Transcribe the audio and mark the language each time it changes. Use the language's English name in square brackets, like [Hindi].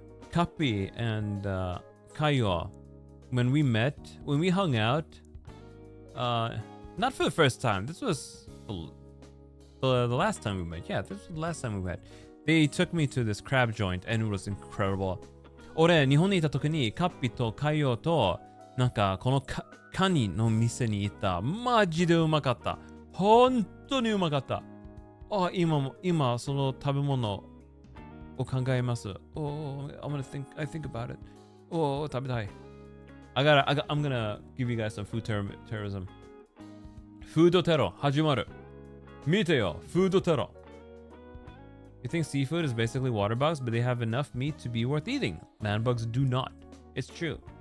[English] Kapi and Kayo, when we hung out, not for the first time. This was the last time we met. Yeah, this was the last time we met. They took me to this crab joint and it was incredible. [Japanese] 俺、日本にいた時にカッピとカイオとなんかこのカニの店に行った。マジでうまかった。本当にうまかった。あ、今その食べ物を考えます。 [English] Oh, I think about it. Oh, [Japanese] 食べたい。 [English] I'm gonna give you guys some food terrorism. [Japanese] フードテロ始まる。見てよ、フードテロ。 [English] You think seafood is basically water bugs, but they have enough meat to be worth eating. Land bugs do not. It's true.